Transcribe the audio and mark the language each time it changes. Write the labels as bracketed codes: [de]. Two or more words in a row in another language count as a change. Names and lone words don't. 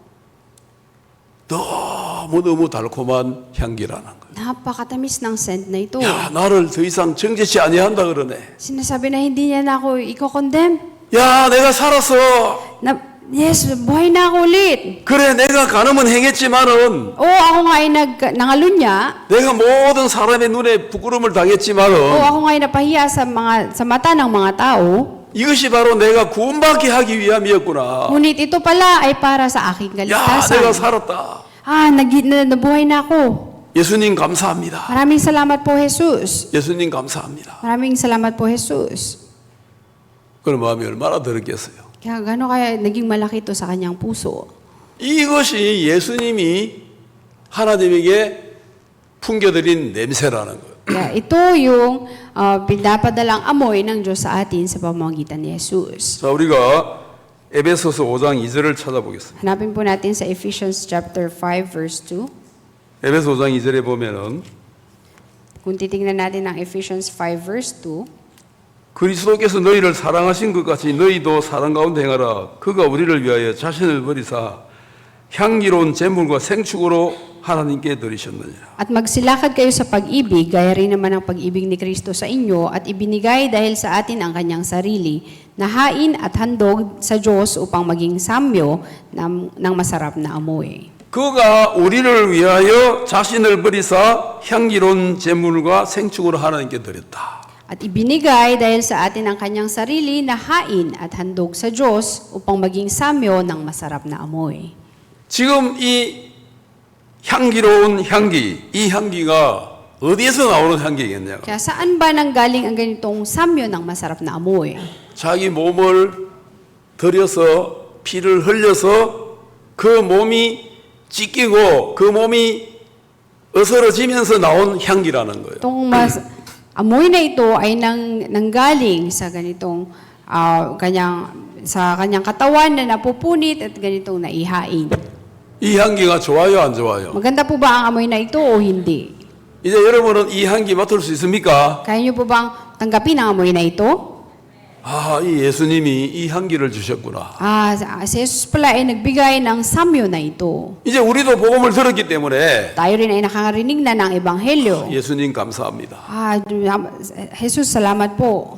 [ko] 너무너무 달콤한 향기라는 거야. [tl] Napakatamis ng scent na ito. [ko] 야, 나를 더 이상 정죄치 아니한다 그러네. [tl] Sinasabi na hindi niya na ako i-condemn. [ko] 야, 내가 살았어. [tl] Yes, buhay na ako ulit. [ko] 그래, 내가 간음은 행했지만은 [tl] Ako nga ay nangalunya. [ko] 내가 모든 사람의 눈에 부끄러움을 [tl] Oo, [ko] 당했지만은 [tl] ako nga ay napahiya sa mata ng mga tao. [ko] 이것이 바로 내가 구원받게 하기 위함이었구나. [tl] Ngunit ito pala ay para sa aking [ko] 야, 내가 [tl] kaligtasan. [ko] 살았다. [tl] Nabuhay na ako. [ko] 예수님 감사합니다. [tl] Maraming salamat po, Jesus. [ko] 예수님 감사합니다. [tl] Maraming salamat po, Jesus. [ko] 그런 마음이 얼마나 들었겠어요. [tl] Kaya gano'n kaya naging malaki ito sa kanyang puso. [ko] 이것이 예수님이 하나님에게 풍겨드린 냄새라는 거예요. [tl] Kaya ito yung pinapadalang amoy ng Diyos sa atin sa pamamagitan ni Jesus. [ko] 자, 우리가 에베소서 5장 2절을 찾아보겠습니다. [tl] Hanapin po natin sa [en] Ephesians chapter 5 verse 2. [ko] 에베소 5장 2절에 보면은 [tl] Kung titingnan natin ang Ephesians 5 verse 2, [ko] 그리스도께서 너희를 사랑하신 것 같이 너희도 사랑 가운데 행하라. 그가 우리를 위하여 자신을 버리사 향기로운 제물과 생축으로 하나님께 드리셨느니라. [tl] at magsilakad kayo sa pag-ibig, gaya rin naman ang pag-ibig ni Kristo sa inyo, at ibinigay dahil sa atin ang kanyang sarili, na hain at handog sa Diyos upang maging samyo ng masarap na amoy. [ko] 그가 우리를 위하여 자신을 버리사 향기로운 제물과 생축으로 하나님께 드렸다. [tl] At ibinigay dahil sa atin ang kanyang sarili na hain at handog sa Diyos upang maging samyo ng masarap na amoy. [ko] 지금 이 향기로운 향기, 이 향기가 어디에서 나오는 향기겠냐고. [tl] Kaya saan ba nanggaling ang ganitong samyo ng masarap na amoy? [ko] 자기 몸을 들여서 피를 흘려서 그 몸이 찢기고 그 몸이 어스러지면서 나온 향기라는 거예요. [tl] Itong amoy na ito ay nanggaling sa ganitong sa kanyang katawan na napupunit at ganitong naihain. [ko] 이 향기가 좋아요, 안 좋아요? [tl] Maganda po ba ang amoy na ito o hindi? [ko] 이제 여러분은 이 향기 맡을 수 있습니까? [tl] Kaya niyo po bang tanggapin ang amoy na ito? [ko] 이 예수님이 이 향기를 주셨구나. [tl] Si Jesus pala ay nagbigay ng samyo na ito. [ko] 이제 우리도 복음을 들었기 때문에 [tl] Tayo rin ay nakakarinig na ng Ebanghelyo. [ko] 예수님 감사합니다. [tl] Jesus, salamat po.